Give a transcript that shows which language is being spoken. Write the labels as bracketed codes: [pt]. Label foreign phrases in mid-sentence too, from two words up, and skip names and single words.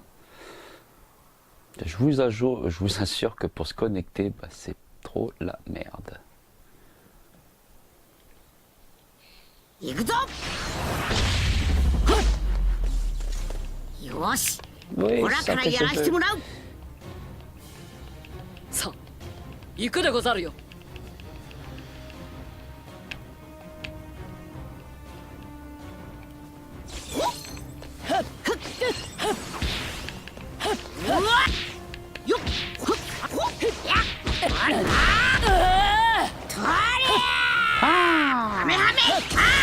[fr] Je vous assure que pour se connecter, bah, c'est trop la merde. [ja] 行くぞよし [fr] Oui, [ja] オラ [fr] ça [ja] から [fr] fait [ja] やらせて [fr] ce [ja] もらうさあ行くでござるよ。うわっよっほっほっやあれとれはめはめあ